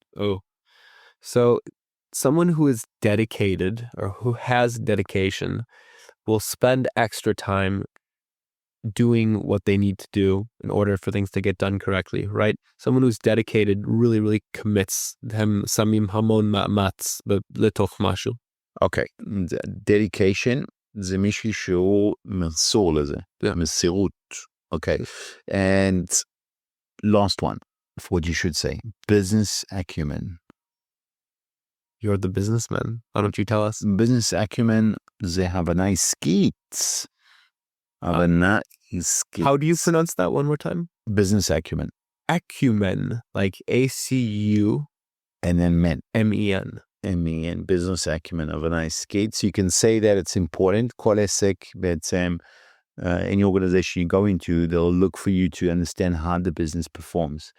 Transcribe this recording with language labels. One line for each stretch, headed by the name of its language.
English: Oh, so someone who is dedicated or who has dedication will spend extra time doing what they need to do in order for things to get done correctly, right? Someone who's dedicated really, really commits.
Hebrew: הם שמים המון מאמץ לתוך משהו.
English: Okay.
Hebrew: dedication זה מישהו שהוא מסור לזה. מסירות. Okay.
English: And last one, for what you should say, business acumen. You're the businessman. Why don't you tell us?
Hebrew: Business acumen זה הבנה עסקית.
English: How do you pronounce that one more time? Business acumen. Acumen, like A-C-U. And then men. M-E-N. M-E-N, business acumen, הבנה עסקית. So you can say that it's important.
Hebrew: כל עסק בעצם,
English: any organization you go into, they'll look for you to understand how the business performs.